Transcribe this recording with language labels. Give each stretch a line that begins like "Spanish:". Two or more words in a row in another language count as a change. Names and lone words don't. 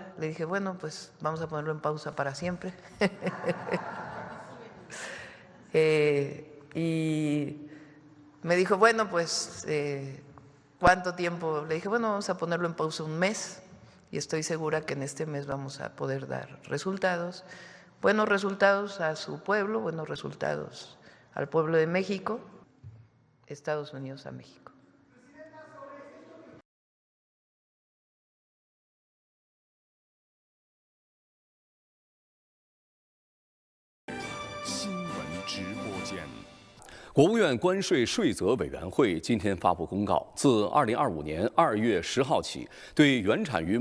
Spanish: Le dije, bueno, pues vamos a ponerlo en pausa para siempre. Y me dijo, bueno, pues, ¿cuánto tiempo? Le dije, bueno, vamos a ponerlo en pausa un mes. Y estoy segura que en este mes vamos a poder dar resultados. Buenos resultados a su pueblo, buenos resultados al pueblo de México, Estados Unidos a México.
Chinese: 国务院关税税则委员会今天发布公告，自2025年2月10号起，对原产于